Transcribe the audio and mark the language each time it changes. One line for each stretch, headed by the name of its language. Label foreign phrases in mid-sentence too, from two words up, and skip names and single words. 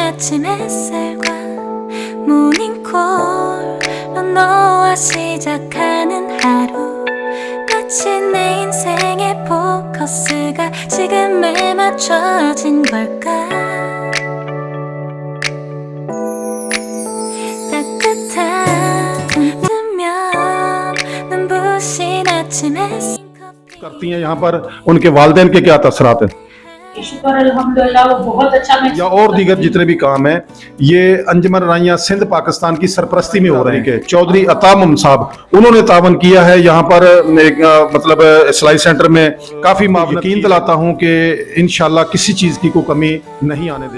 Korean: 아침 햇살과 모닝콜로 너와 시작하는 하루 마치 내 인생의 포커스가 지금에 맞춰진 걸까 따뜻한 뜨면 눈부신 아침 햇살
Urdu: کرتی ہیں یہاں پر ان کے والدین کے کیا تاثرات ہیں شکر الحمدللہ وہ بہت اچھا میں یا اور دیگر جتنے بھی کام ہیں یہ انجمن راعیاں سندھ پاکستان کی سرپرستی میں ہو رہے ہیں. چوہدری عطا محمد صاحب انہوں نے تعاون کیا ہے یہاں پر ایک مطلب سلائی سینٹر میں کافی یقین دلاتا ہوں کہ ان شاء اللہ کسی چیز کی کوئی کمی نہیں آنے دے گی.